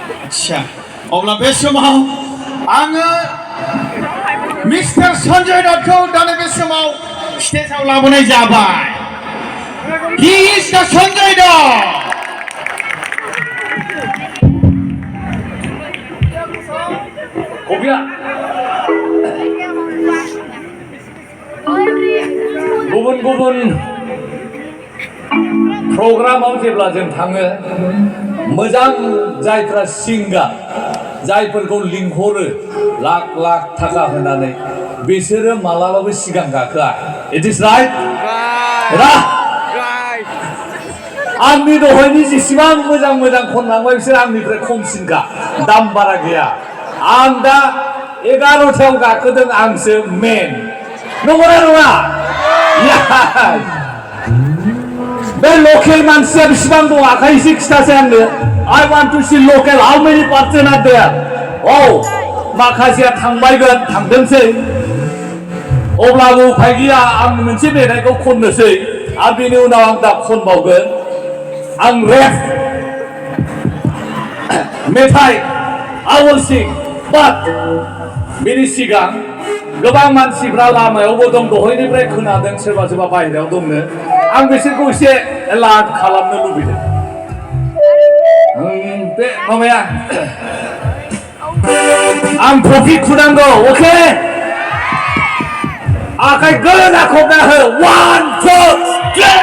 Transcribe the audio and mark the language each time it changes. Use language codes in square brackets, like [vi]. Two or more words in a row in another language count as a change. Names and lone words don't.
[brx] आच्छा अब्ला बे समाव आङो मिस्टार सन्जय दत्तखौ दानि बे समाव स्टेजआव लाबोनाय जाबाय। [en] He is the सन्जय दत्त। [brx] गुबुन प्रग्रामाव जेब्ला जों थाङो मोजां जायफ्रा सिंगार जायफोरखौ लिंहरो लाख लाख थाखा होनानै बिसोरो मालाबाबो सिगां गाखोआ। [en] It is right [brx] आंनि दहायनि जेसेबां मोजां मोजां खनलांबाय बिसोर आंनिफ्राय खमसिनखा दाम बारा गैया। आं दा 11थायाव गाखोदों आंसो मेन नंगौना नङा? बे लकेल मानसिया बेसेबां दं आखाइ एसे खिथासै आंनो। [en] I want to see local how many percent are there? [brx] औ माखासेया थांबायगोन थांदोंसै अब्लाबो उफाय गैया आं मोनसे मेथाइखौ खननोसै आरो बेनि उनाव आं दा खनबावगोन। आं रेप मेथाइ [en] I will sing but [brx] बेनि सिगां गोबां मानसिफ्रा लामायावबो दं दहायनिफ्राय खोनादों सोरबा सोरबा बाहेरायाव दंनो आं बिसोरखौ एसे एलार्ट खालामनो लुबैदों। बे माबाया आं ट्रफि खुनांगौ अके आखाइ गोरा खबना हो 1 2 3